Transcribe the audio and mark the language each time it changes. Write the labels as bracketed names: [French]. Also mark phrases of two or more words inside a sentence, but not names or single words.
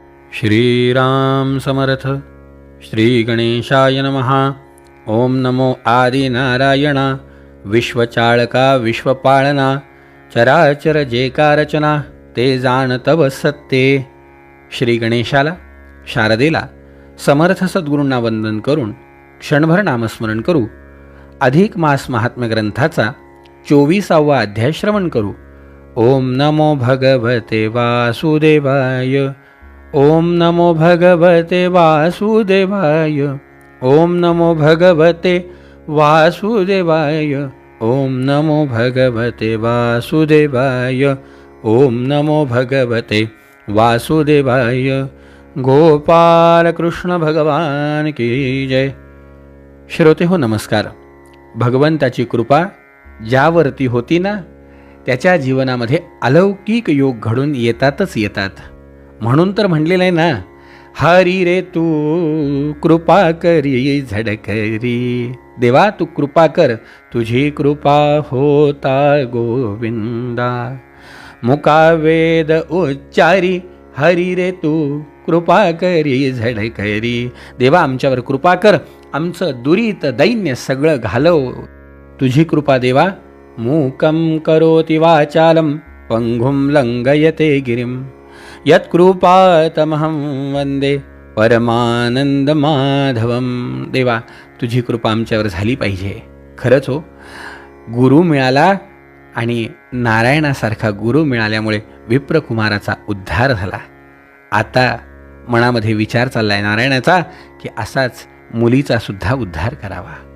[Sanskrit] श्रीराम समर्थ. श्री गणेशाय नमः. [Marathi] ओम नमो आदिनारायणा. विश्वचाळका विश्वपाळना. चराचर जे का रचना ते जाण तव सत्ते. श्री गणेशाला, शारदेला, समर्थ सद्गुरूंना वंदन करून क्षणभर नामस्मरण करू. अधिक मास महात्म्य ग्रंथाचा 24वा अध्याय श्रवण करू. [Sanskrit] ओम नमो भगवते वासुदेवाय. ओम नमो भगवते वासुदेवाय. ओम नमो भगवते वासुदेवाय. ओम नमो भगवते वासुदेवाय. ओम नमो भगवते वासुदेवाय. [Hindi] गोपाल कृष्ण भगवान की जय. [Marathi] श्रोते हो, नमस्कार. भगवंताची कृपा ज्यावरती होती ना, त्याच्या जीवनामध्ये अलौकिक योग घडून येतातच येतात. म्हणून तर म्हणलेलं आहे ना, हरी रे तू कृपा करी झडकरी. देवा तू कृपा कर, तुझी कृपा होता गोविंदा. मुकावेद उच्चारी, हरी रे तू कृपा करी झडकरी. देवा आमच्यावर कृपा कर, आमचं दुरीत दैन्य सगळं घालव. तुझी कृपा देवा. [Sanskrit] मूकं करोति वाचालं पंगुं लंघयते गिरिं. यत्कृपातमहं वंदे परमानंद माधवम. [Marathi] देवा तुझी कृपा आमच्यावर झाली पाहिजे. खरंच हो, गुरु मिळाला आणि नारायणासारखा गुरु मिळाल्यामुळे विप्रकुमाराचा उद्धार झाला. आता मनामध्ये विचार चाललाय नारायणाचा की असाच मुलीचा सुद्धा उद्धार करावा.